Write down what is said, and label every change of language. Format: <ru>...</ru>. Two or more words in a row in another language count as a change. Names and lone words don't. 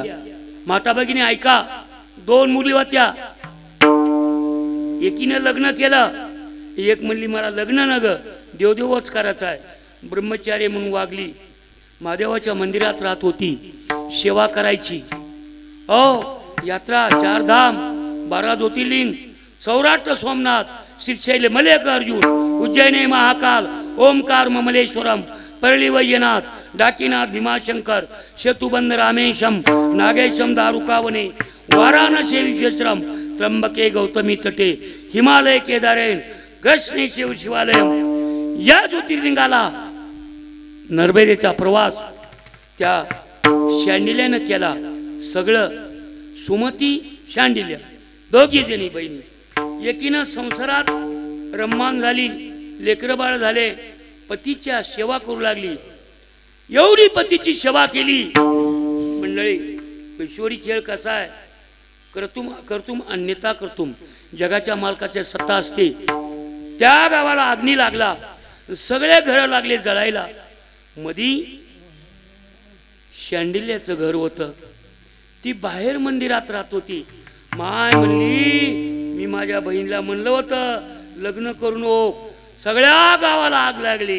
<mr>माता भगिनी ऐका. 2 मुली होत्या. एकीनं लग्न केलं, एक म्हणली मला लग्न न ग देवदेवच करायचं आहे. ब्रह्मचारी म्हणून वागली, महादेवाच्या मंदिरात राहत होती, सेवा करायची.</mr> <sa>यात्रा, 4 धाम, 12 ज्योतिर्लिंग, सौराष्ट्र सोमनाथ, श्रीशैल मल्लिकार्जुन, उज्जैनी महाकाल, ओमकार ममलेश्वरम, परळी वैजनाथ, डाकीनाथ भीमाशंकर, सेतुबंध रामेशम, नागेशम दारुकावने, वाराणसी विश्वेश्वरम, त्र्यंबके गौतमी तटे, हिमालय केदारेण, कृष्णे शिव शिवालयम.</sa> <mr>या ज्योतिर्लिंगाला नर्मदेचा प्रवास त्या शांडिल्यानं केला. सगळं सुमती शांडिल्या दोघी जणी बहिणी एकीनं संसारात रम्मान झाली, लेकरं बाळ झाले, पतीच्या सेवा करू लागली. एवढी पतीची सेवा केली. मंडळी, ईश्वरी खेळ कसा आहे?</mr> <sa>कर्तुम अकर्तुम अन्यथा कर्तुम.</sa> <mr>जगाच्या मालकाच्या सत्ता असते. त्या गावाला अग्नी लागला, सगळे घर लागले जळायला. मधी शांडिल्याचं घर होतं. ती बाहेर मंदिरात राहत होती. माय म्हणली, मी माझ्या बहिणीला म्हणलं होतं लग्न करू नको, सगळ्या गावाला आग लागली.</mr>